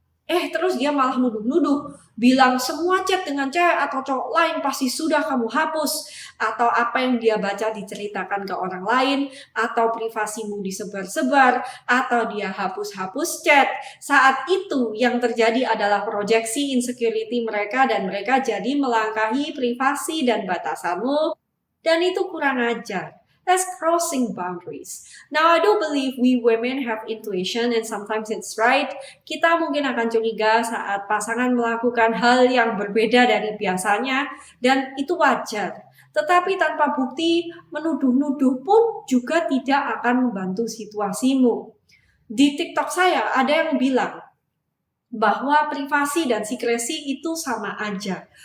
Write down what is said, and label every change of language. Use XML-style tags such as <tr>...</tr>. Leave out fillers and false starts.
<id>Terus dia malah nuduh-nuduh, bilang semua chat dengan cewek atau cowok lain pasti sudah kamu hapus, atau apa yang dia baca diceritakan ke orang lain, atau privasimu disebar-sebar, atau dia hapus-hapus chat. Saat itu yang terjadi adalah proyeksi insecurity mereka dan mereka jadi melangkahi privasi dan batasanmu, dan itu kurang ajar.</id> <en>That's crossing boundaries. Now, I do believe we women have intuition and sometimes it's right.</en> <id>Kita mungkin akan curiga saat pasangan melakukan hal yang berbeda dari biasanya dan itu wajar. Tetapi tanpa bukti, menuduh-nuduh pun juga tidak akan membantu situasimu. Di TikTok saya ada yang bilang bahwa privasi dan secrecy itu sama aja.</id>